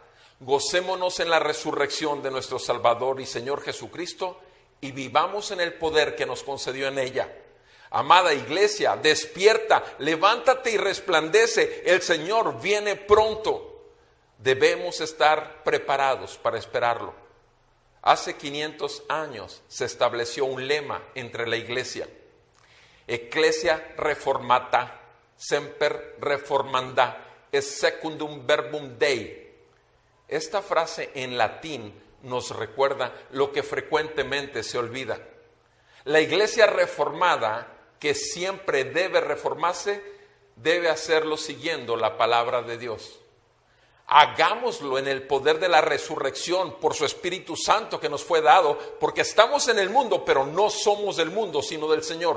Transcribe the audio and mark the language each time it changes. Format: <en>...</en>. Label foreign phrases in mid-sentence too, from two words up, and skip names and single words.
<es>Maranata, gocémonos en la resurrección de nuestro Salvador y Señor Jesucristo y vivamos en el poder que nos concedió en ella. Amada iglesia, despierta, levántate y resplandece. El Señor viene pronto. Debemos estar preparados para esperarlo. Hace 500 años se estableció un lema entre la iglesia.</es> <la>Ecclesia reformata, semper reformanda, es secundum verbum Dei.</la> <es>Esta frase en latín nos recuerda lo que frecuentemente se olvida. La iglesia reformada, que siempre debe reformarse, debe hacerlo siguiendo la palabra de Dios. Hagámoslo en el poder de la resurrección por su Espíritu Santo que nos fue dado, porque estamos en el mundo, pero no somos del mundo, sino del Señor.</es>